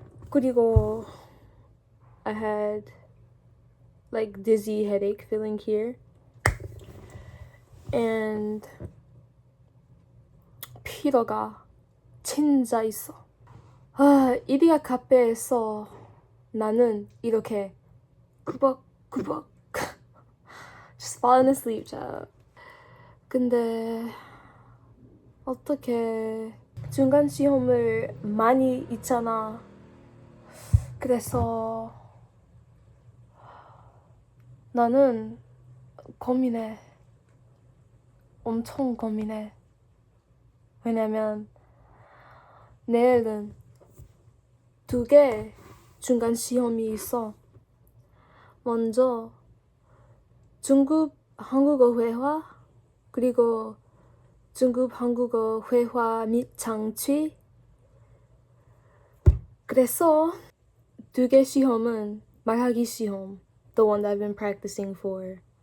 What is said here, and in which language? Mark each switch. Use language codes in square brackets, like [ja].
[ko] 그리고 [en] I had like dizzy headache feeling here, and [ko] 피로가 진짜 있어. 이리야 카페에서 나는 이렇게 구벅구벅 [en] just falling asleep, child. [ko] 근데 어떻게 중간 시험을 많이 있잖아. 그래서 나는 고민해. 엄청 고민해. 왜냐면 내일은 2개 중간 시험이 있어. 먼저 중급 한국어 회화 그리고 중급 한국어 회화 및 장치. 그래서 2개 시험은 말하기 시험, [en] the one that I've been practicing for.